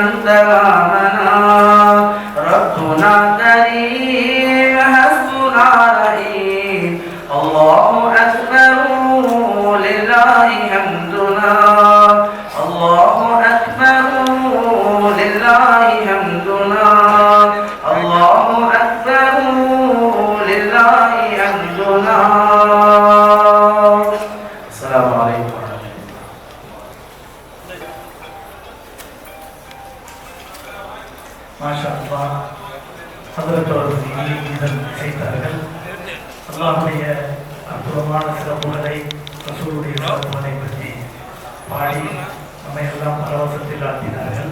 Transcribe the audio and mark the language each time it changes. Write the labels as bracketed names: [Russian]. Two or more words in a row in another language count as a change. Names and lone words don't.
[Arabic] تمامنا ربنا كريم حسبنا رحيم الله أكبر لله حمدنا الله أكبر لله حمدنا الله أكبر لله حمدنا السلام عليكم ورحمة الله ما شاء الله [Tamil] ஹதரத் அவர்கள் இதன் செய்தார்கள். அல்லாஹ்வுடைய அற்புதமான சிறப்புகளை, ரசூலுடைய சிறப்புகளை பற்றி பாடி நம்மை எல்லாம் பரவசத்தில் ஆக்கினார்கள்.